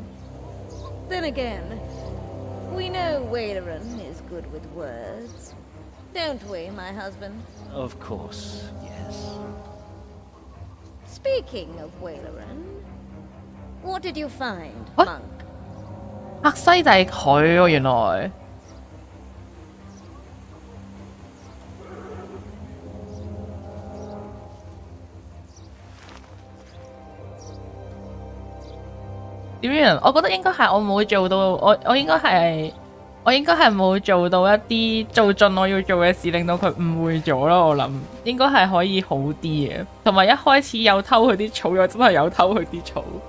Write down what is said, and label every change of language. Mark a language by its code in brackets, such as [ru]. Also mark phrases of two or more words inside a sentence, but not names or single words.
[en] Then again, we know Wayleran is good with words. Don't we, my husband? Of course, yes. Speaking of Wayleran, what did you find, What? monk? [yue] 赫西就係佢喎，原來。點樣？我覺得應該係我冇做到，我應該係冇做到一啲做盡我要做嘅事，令到佢誤會咗咯。我諗應該係可以好啲嘅，同埋一開始有偷佢啲草，又真係有偷佢啲草。